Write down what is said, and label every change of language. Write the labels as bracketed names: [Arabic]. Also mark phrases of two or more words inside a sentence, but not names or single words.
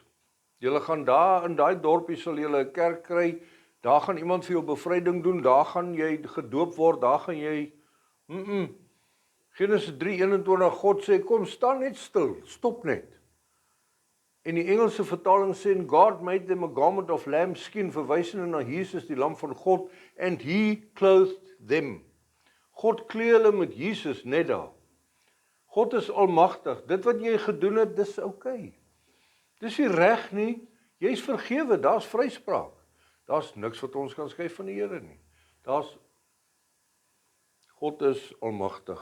[Afrikaans] Julle gaan daar in daai dorpie sal julle 'n kerk kry, daar gaan iemand vir jou bevryding doen, daar gaan jy gedoop word, daar gaan jy Genesis 3:21, God sê, kom, staan net stil, stop net. En die Engelse vertaling sê, [English] God made them a garment of lambskin, [Afrikaans] verwysende na Jesus, die lam van God, [English] and he clothed them. [Afrikaans] God klee hulle met Jesus net daar. God is almagtig, dit wat jy gedoen het, dis okay. Dis nie reg nie, jy is vergewe, daar's vryspraak. Daar's niks wat ons kan skei van die Here nie. God is almagtig.